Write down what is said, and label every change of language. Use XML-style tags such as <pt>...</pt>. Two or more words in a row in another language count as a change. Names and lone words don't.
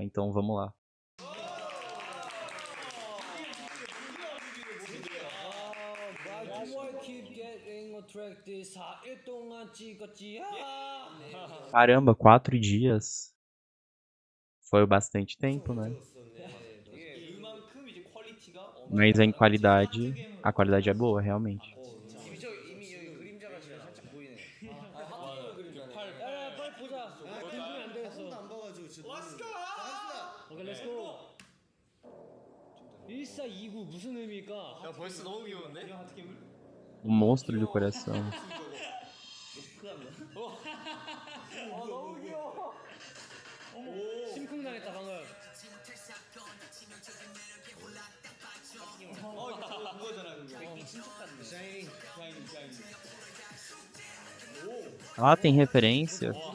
<pt>Então vamos lá. Caramba, 4 dias? Foi bastante tempo, né? Mas em qualidade, a qualidade é boa, realmente.</pt> <ko>이미 여기 그림자가 진짜 살짝 보이네. 야, 빨리 보자. 아, 궁금해 안 되겠어. 한 번도 안 봐가지고 진짜.</ko> <en>Let's go.</en> <ko>갑시다. 오케이,</ko> <en>Let's go.</en> <ko>1429 무슨 의미일까? 야, 벌써 너무 귀여운데? 야, 어떻게</ko> <pt>O monstro do coração.</pt> <ko>너무 귀여워. 심쿵당했다 방금. 그거잖아 그거. 샤이닝.</ko> <pt>Ah, tem referência?</pt>